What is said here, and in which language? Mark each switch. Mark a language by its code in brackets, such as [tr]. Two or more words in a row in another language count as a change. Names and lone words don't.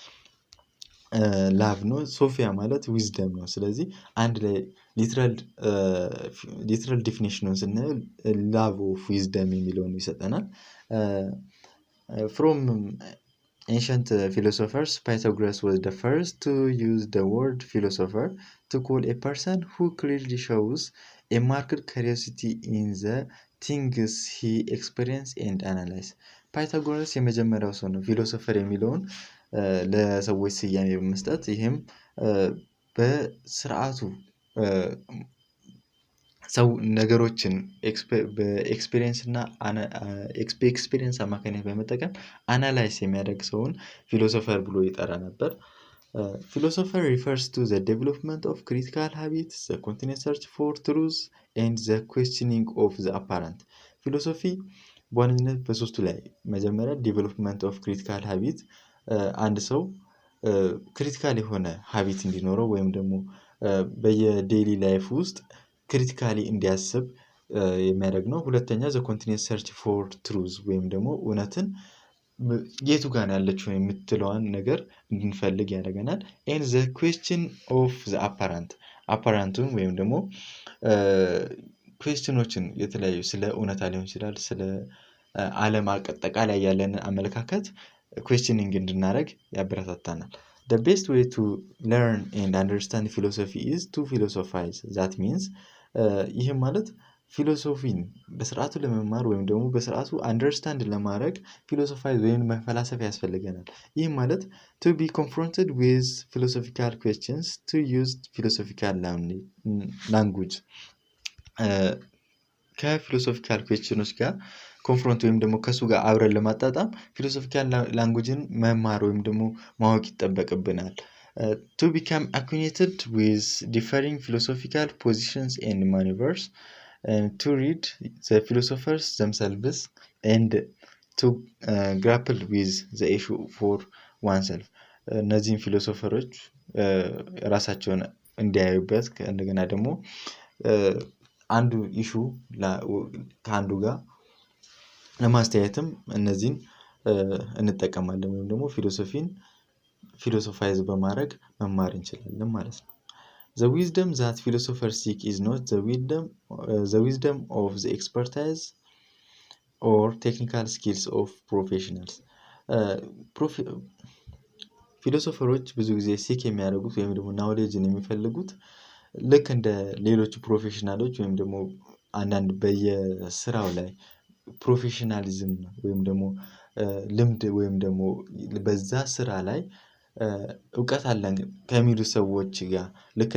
[am] ላቭ ነው፣ ሶፊያ ማለት ዊዝደም ነው። ስለዚህ አንድ ላይ [en] literal definition [am] ስናየው [en] love of wisdom [am] የሚለውን ይሰጠናል። [en] from ancient philosophers Pythagoras was the first to use the word philosopher to call a person who clearly shows a marked curiosity in the things he experiences and analyzes. [am] ፓይታጎረስ የመጀመሪያው ሰው ነው ፊሎሶፈር የሚለውን ለሰዎች ስያሜ በመስጠት ይሄም በስርዓቱ ሰው ነገሮችን በኤክስፒሪየንስ እና ኤክስፒሪየንስ አማካኝነት በመጠቀም አናላይዝ የሚያደርግ ሰውን ፊሎሶፈር ብሎ ይጠራ ነበር። [en] Philosopher refers to the development of critical habits, the continuous search for truth, and the questioning of the apparent. [am] Philosophy በዋነኝነት በሶስቱ ላይ መጀመሪያ [en] development of critical habit [am] አንድ ሰው ክሪቲካል የሆነ ሃቢት እንዲኖረው ወይም ደግሞ [en] daily life [am] ውስጥ ክሪቲካሊ እንዲያስብ የሚያደርግ ነው። ሁለተኛ [en] the continuous search for truth [am] ወይም ደግሞ እውነትን የቱ ጋር ያለችው የምትለዋን ነገር እንድንፈልግ ያደርገናል። [en] and the question of the apparent [am] ወይም ደግሞ ኩዌስችኖችን የተለያዩ ስለ እውነታ ሊሆን ይችላል ስለ ዓለም አጠቃላይ ያለን አመለካከት questioning እንድናደርግ ያበረታታናል። [en] The best way to learn and understand philosophy is to philosophize. That means [am] ይህም ማለት ፊሎሶፊን በስርዓቱ ለመማር ወይም ደግሞ በስርዓቱ አንደርስታንድ ለማድረግ ፊሎሶፋይዝ ወይም መፈላሰፍ ያስፈልገናል። ይህም ማለት [en] to be confronted with philosophical questions, to use philosophical language [am] ከፊሎሶፊካል ኩዌስችኖች ጋር ኮንፍሮንት ወይም ደግሞ ከሱ ጋር አብረን ለማጣጣም ፊሎሶፊካል ላንጉጅን መማር ወይም ደግሞ ማወቅ ይጠበቅብናል። [en] To become acquainted with differing philosophical positions and maneuvers, and to read the philosophers themselves and to grapple with the issue for oneself. [am] እነዚህን ፊሎሶፈሮች ራሳቸውን እንዲያዩበት እንደገና ደግሞ አንዱ ኢሹ ከአንዱ ጋር ለማስተያየትም እነዚህን እንጠቀማለን ወይም ደግሞ ፊሎሶፋይዝ በማድረግ መማር እንችላለን ማለት ነው። [en] The wisdom that philosophers seek is not the wisdom of the expertise or technical skills of professionals. [am] ፊሎሶፈሮች ብዙ ጊዜ ሲክ የሚያደርጉት ወይም ደግሞ ናውሌጅን የሚፈልጉት ልክ እንደ ሌሎች ፕሮፌሽናሎች ወይም ደግሞ አንዳንድ በየስራው ላይ ፕሮፌሽናሊዝም ወይም ደግሞ ልምድ ወይም ደግሞ በዛ ስራ ላይ እውቀት አለን ከሚሉ ሰዎች ጋር ልክ